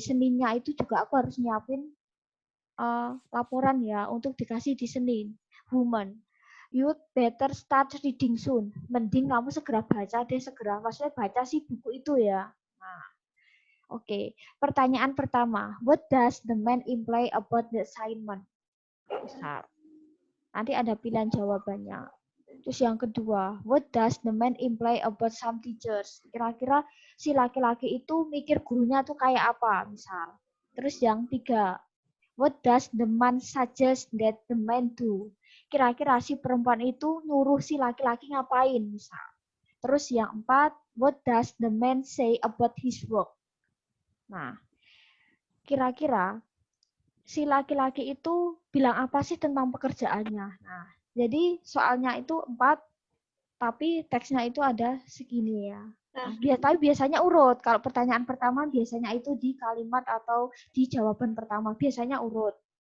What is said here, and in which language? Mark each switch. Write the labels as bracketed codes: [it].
[id] Seninnya itu juga aku harus nyiapin laporan ya untuk dikasih di Senin. [en] Woman, you better start reading soon. [id] Mending kamu segera baca deh, maksudnya baca sih buku itu ya. Nah, oke. Pertanyaan pertama, [en] what does the man imply about the assignment? [id] Besar. Nanti ada pilihan jawabannya. Terus yang kedua, [en] what does the man imply about some teachers? [id] Kira-kira si laki-laki itu mikir gurunya tuh kayak apa, misal. Terus yang tiga, [en] what does the man suggest that the man do? [id] Kira-kira si perempuan itu nyuruh si laki-laki ngapain, misal. Terus yang empat, [en] what does the man say about his work? [id] Nah, kira-kira si laki-laki itu bilang apa sih tentang pekerjaannya? Nah, jadi soalnya itu 4, tapi teksnya itu ada segini ya. Nah, tapi biasanya urut. Kalau pertanyaan pertama biasanya itu di kalimat atau di jawaban pertama. Biasanya urut.